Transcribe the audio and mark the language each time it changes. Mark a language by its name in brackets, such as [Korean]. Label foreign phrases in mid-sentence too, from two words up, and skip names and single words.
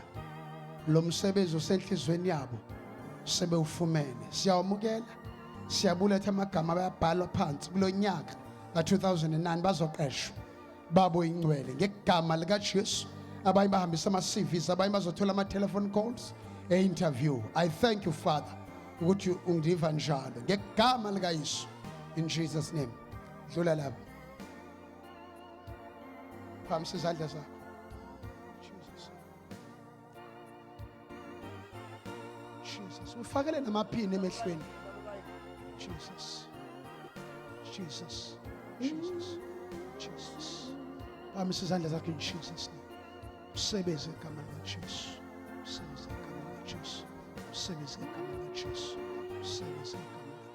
[Zulu] Lo msebenzi osenhlizweni yabo sebewufumene. Siyawamukela. Siyabuletha amagama bayabhalwa phansi kulonyaka ka2009 bazoqeshwa. Babo ingcwele ngegama lika Jesu. Abanye bahambisa ama CVs, abanye bazothola ama [English] telephone calls, [Zulu] interview. [English] I thank you Father [Zulu] ukuthi ungidiva njalo ngegama lika Yesu. [English] In Jesus name. [Zulu] Dlula lapha. Phamisa izandla zakho. Jesus. Jesus. Ufakele namaphini emehlweni. Jesus. Jesus. Jesus. Jesus. Phamisa izandla zakho [English] in Jesus name. [Zulu] Usebenze igama lika Jesu. Usebenze igama lika Jesu. Usebenze igama lika Jesu. Usebenze igama